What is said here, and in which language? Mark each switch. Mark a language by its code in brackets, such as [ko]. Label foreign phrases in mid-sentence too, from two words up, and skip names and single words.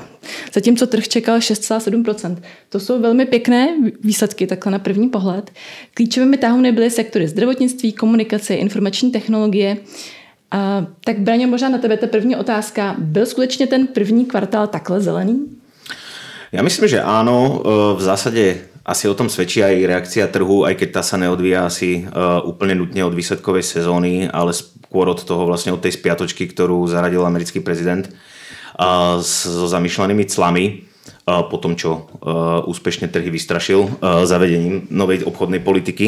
[cs] Zatímco trh čekal 6,7%. To jsou velmi pěkné výsledky takhle na první pohled. Klíčovými tahouny byly sektory zdravotnictví, komunikace, informační technologie. Tak Braňo, možná na tebe ta první otázka. Byl skutečně ten první kvartál takhle zelený? [sk] Ja myslím, že áno. V zásade asi o tom svedčí aj reakcia trhu, aj keď tá sa neodvíja asi úplne nutne od výsledkovej sezóny, ale skôr od toho vlastne od tej spiatočky, ktorú zaradil americký prezident so zamýšľanými clami po tom, čo úspešne trhy vystrašil zavedením novej obchodnej politiky.